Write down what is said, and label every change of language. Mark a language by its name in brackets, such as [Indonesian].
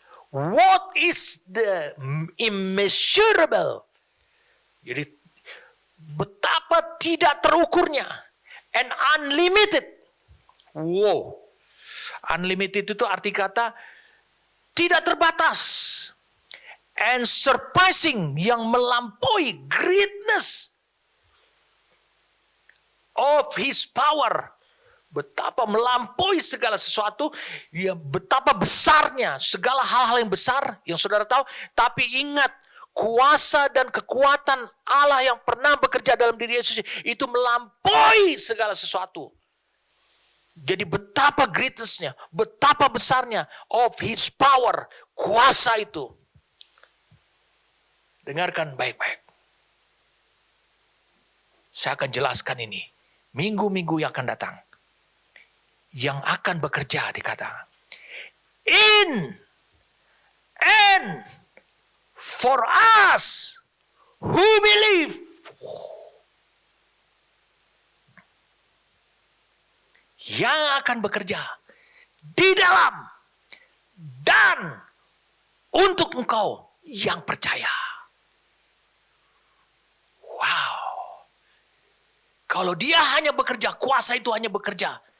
[English] What is the immeasurable? [Indonesian] Jadi betapa tidak terukurnya [English] and unlimited. [Indonesian] Wow. Unlimited itu arti kata tidak terbatas. [English] And surpassing, [Indonesian] yang melampaui [English] greatness of his power. [Indonesian] Betapa melampaui segala sesuatu, ya, betapa besarnya segala hal-hal yang besar yang saudara tahu. Tapi ingat, kuasa dan kekuatan Allah yang pernah bekerja dalam diri Yesus itu melampaui segala sesuatu. Jadi betapa greatness-nya, betapa besarnya [English] of his power, [Indonesian] kuasa itu. Dengarkan baik-baik. Saya akan jelaskan ini minggu-minggu yang akan datang. Yang akan bekerja, dikatakan. [English] In and for us who believe. [Indonesian] Yang akan bekerja di dalam dan untuk engkau yang percaya. Wow. Kalau dia hanya bekerja, kuasa itu hanya bekerja.